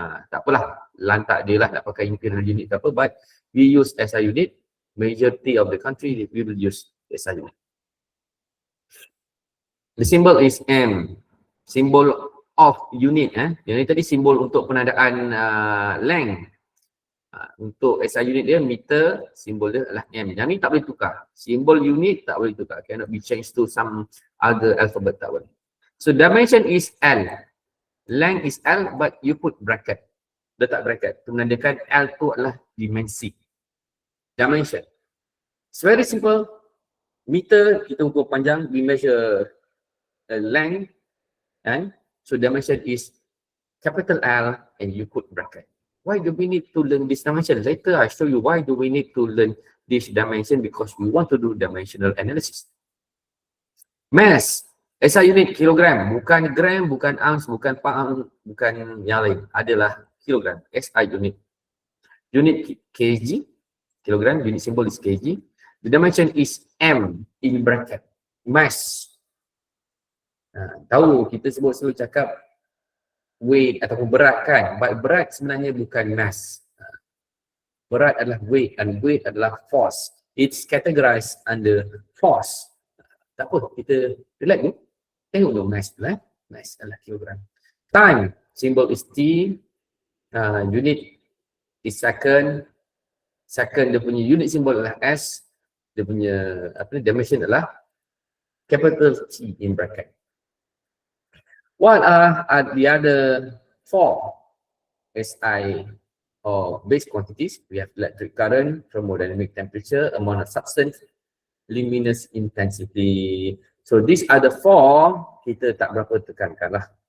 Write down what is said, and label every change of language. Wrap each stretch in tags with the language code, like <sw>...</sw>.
<ms>Tak apalah, lantak dia lah nak pakai imperial unit tak apa,</ms> <en>but we use SI unit. Majority of the country we will use SI unit. The symbol is M, symbol of unit.</en> <ms>Yang ni tadi simbol untuk penandaan length. Untuk SI unit dia meter, simbol dia adalah M. Yang ni tak boleh tukar. Simbol unit tak boleh tukar.</ms> <en>Cannot be changed to some other alphabet,</en> <ms>tak boleh.</ms> <en>So dimension is L. Length is L, but you put bracket.</en> <ms>Letak bracket. Itu menandakan L tu adalah dimensi.</ms> <en>Dimension. It's very simple. Meter,</en> <ms>kita ukur panjang,</ms> <en>we measure length, and so dimension is capital L, and you put bracket. Why do we need to learn this dimension? Later I show you why do we need to learn this dimension, because we want to do dimensional analysis.</en> <ms>Mass, SI unit kilogram, bukan gram, bukan ounce, bukan pound, bukan yang lain, adalah kilogram. SI unit.</ms> <en>Unit kg, kilogram, unit symbol is kg. The dimension is M in bracket.</en> <ms>Mass. Tahu kita selalu cakap weight ataupun berat kan, but berat sebenarnya bukan mass. Berat adalah weight, and weight adalah force.</ms> <en>It's categorized under force.</en> <ms>Tak apa, kita relax ni. Tengok dulu mass tu lah. Mass adalah kilogram.</ms> <en>Time, symbol is T. Unit is second.</en> <ms>Second dia punya unit symbol adalah S. Dia punya dimension adalah capital T in bracket.</ms> <en>What are the other four SI or base quantities? We have electric current, thermodynamic temperature, amount of substance, luminous intensity. So these are the four,</en> <ms>kita tak berapa tekankan lah.</ms>